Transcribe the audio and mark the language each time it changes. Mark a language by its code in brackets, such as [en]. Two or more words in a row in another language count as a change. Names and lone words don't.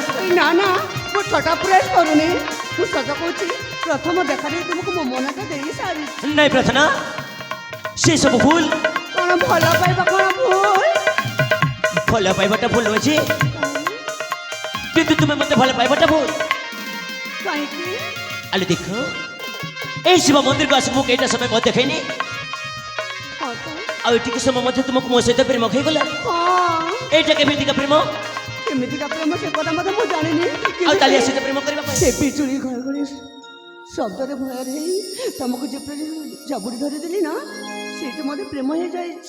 [or] ନା ନା ମୁଁ ଛୋଟ ପ୍ରୟାସ କରୁନି ମୁଁ ସତ କହୁଛି ପ୍ରଥମ ଦେଖାରେ ତୁମକୁ ମୋ ମନଟା ଦେଇ ସାରିଛି ନାଇଁ ପ୍ରାର୍ଥନା ସେ ସବୁ ଭୁଲ କ'ଣ ଭଲ ପାଇବା କ'ଣ ଭୁଲ ଭଲ ପାଇବାଟା ଭୁଲ ଅଛି କିନ୍ତୁ ତୁମେ ମୋତେ ଭଲ ପାଇବାଟା ଭୁଲ କାହିଁକି ଆଲେ ଦେଖ ଏଇ ଶିବ ମନ୍ଦିରକୁ ଆସି ମୁଁ କେଇଟା ସମୟ ମଧ୍ୟ ଦେଖେଇନି ହଁ ତ ଆଉ ଏଠିକି ସମୟ ମଧ୍ୟ ତୁମକୁ ମୋ ସହିତ ପ୍ରେମ ହେଇଗଲା ହଁ ଏଇଟା କେମିତିକା ପ୍ରେମ କେମିତିକା ପ୍ରେମ ସେ କଥା ମଧ୍ୟ ମୁଁ ଜାଣିନି ଆଉ ତାଲି ସହିତ ପ୍ରେମ କରିବା ପାଇଁ ସେ ପିଚୁଳି ଘଡ଼ଘଡ଼ି ଶବ୍ଦରେ ଭୟରେ ହେଇ ତମକୁ ଯେପରି ଜାବୁଡ଼ି ଧରିଦେଲି ନା ସେଇଠି ମୋତେ ପ୍ରେମ ହେଇଯାଇଛି